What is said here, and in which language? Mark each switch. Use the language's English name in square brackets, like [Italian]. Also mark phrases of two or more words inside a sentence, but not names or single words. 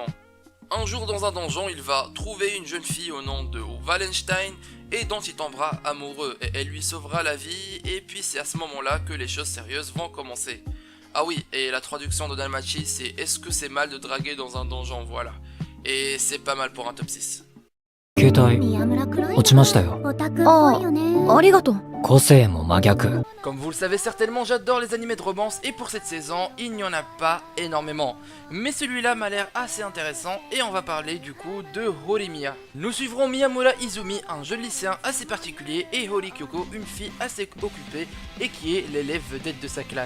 [French] Un jour dans un donjon, il va trouver une jeune fille au nom de Wallenstein et dont il tombera amoureux et elle lui sauvera la vie et puis c'est à ce moment-là que les choses sérieuses vont commencer. Ah oui, et la traduction de Danmachi c'est est-ce que c'est mal de draguer dans un donjon, voilà. Et c'est pas mal pour un top 6. [Japanese] 携帯落ちましたよ。ありがとう。個性も真逆。 [French] Comme vous le savez certainement, j'adore les animés de romance et pour cette saison, il n'y en a pas énormément. Mais celui-là m'a l'air assez intéressant et on va parler du coup de Horimiya. Nous suivrons Miyamura Izumi, un jeune lycéen assez particulier, et Hori Kyoko, une fille assez occupée et qui est l'élève vedette de sa classe.